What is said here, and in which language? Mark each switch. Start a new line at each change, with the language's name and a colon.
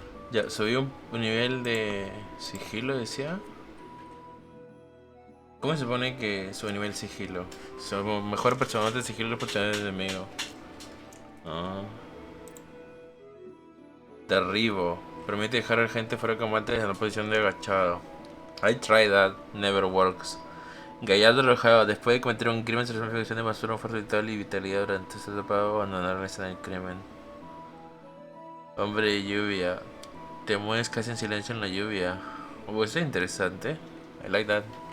Spanish: Ya, subí un nivel de sigilo, decía. ¿Cómo se supone que sube nivel sigilo? Somos mejor personaje de sigilo los personajes de enemigo. Ah. Derribo. Permite dejar a la gente fuera de combate en la posición de agachado.
English: I tried that, never works.
Spanish: Gallardo relajado. Después de cometer un crimen se resuelve la acción de basura, fuerza vital y vitalidad durante esta etapa de abandonar la escena del crimen. Hombre de lluvia. Te mueves casi en silencio en la lluvia. Oh, eso es interesante.
English: I like that.